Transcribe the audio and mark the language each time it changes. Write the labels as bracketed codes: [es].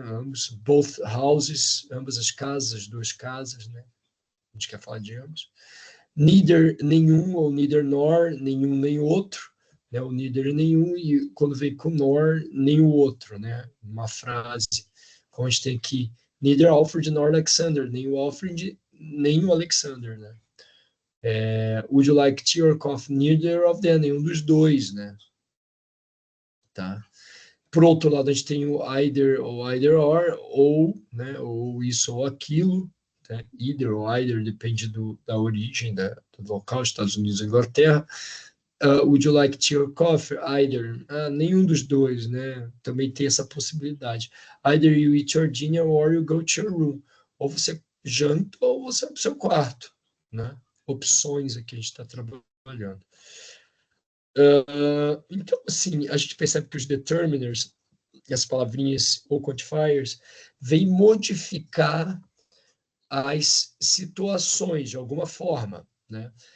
[pt] Ambos, [en] both houses, [pt] ambas as casas, as duas casas, né? A gente quer falar de ambos. Neither, nenhum, ou [en] neither nor, [pt] nenhum nem outro, né? O neither nenhum, e quando vem com nor, nem o outro, né? Uma frase, como a gente tem aqui, [en] neither Alfred nor Alexander, [pt] nem o Alfred, nem o Alexander, né? [en] Would you like tea or coffee? Neither of them, [pt] nenhum dos dois, né? Tá? Por outro lado, a gente tem o either ou [en] either or, [pt] ou, né? Ou isso ou aquilo, né? Either ou either, depende da origem, do local, Estados Unidos ou Inglaterra. [en] Would you like tea or coffee? [pt] Either. Nenhum dos dois, né? Também tem essa possibilidade. [en] Either you eat your dinner or you go to your room. [pt] Ou você janta ou você vai para o seu quarto, né? Opções aqui a gente está trabalhando. Então, assim, a gente percebe que os determiners, as palavrinhas ou quantifiers, vêm modificar as situações de alguma forma, né?